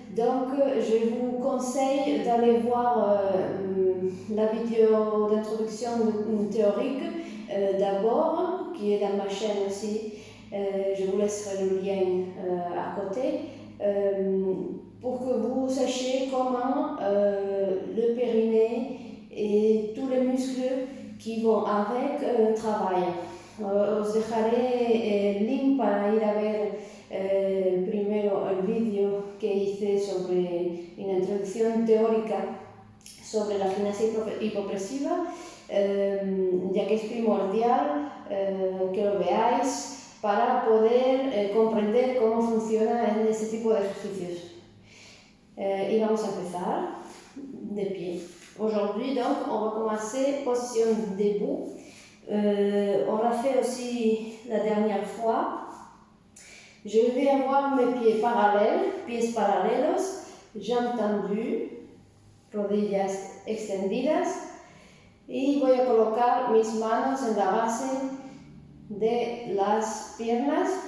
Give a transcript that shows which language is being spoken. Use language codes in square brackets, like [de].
[fr] Donc, je vous conseille d'aller voir la vidéo d'introduction théorique d'abord, qui est dans ma chaîne aussi. Je vous laisserai le lien à côté pour que vous sachiez comment le périnée et tous les muscles qui vont avec travaillent. [es] Os dejaré el link para ir a ver primero el vídeo que hice sobre una introducción teórica sobre la gimnasia hipopresiva, ya que es primordial que lo veáis para poder comprender cómo funciona en este tipo de ejercicios. Y vamos a empezar de pie. [fr] Aujourd'hui, donc, on va commencer position debout. On l'a fait aussi la dernière fois. Je vais avoir mes pieds parallèles, [es] pies paralelos, [fr] jambes tendues, [es] rodillas extendidas, y voy a colocar mis manos en la base de las piernas.